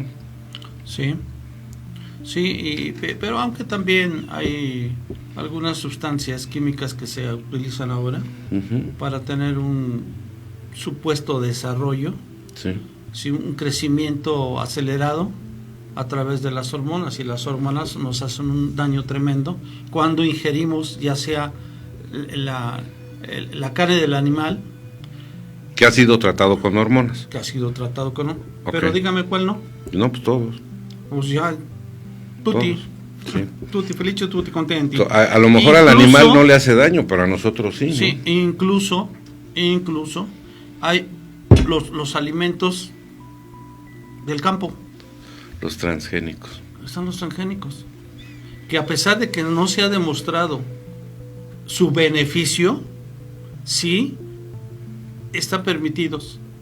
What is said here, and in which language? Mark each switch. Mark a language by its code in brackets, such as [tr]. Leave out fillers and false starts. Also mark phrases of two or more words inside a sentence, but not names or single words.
[es] Sí, sí, pero aunque también hay algunas sustancias químicas que se utilizan ahora para tener un supuesto desarrollo, sí, un crecimiento acelerado a través de las hormonas, y las hormonas nos hacen un daño tremendo cuando ingerimos ya sea la carne del animal que ha sido tratado con hormonas. Que ha sido tratado con... Okay. Pero dígame cuál no. No, pues todos. Pues ya, tutti. Sí. [it] Tutti felice, tutti contenti. [es] A lo mejor al animal no le hace daño, pero a nosotros sí. Sí, ¿no? Incluso hay los alimentos del campo. Los transgénicos. Están los transgénicos. Que a pesar de que no se ha demostrado su beneficio, sí están permitidos.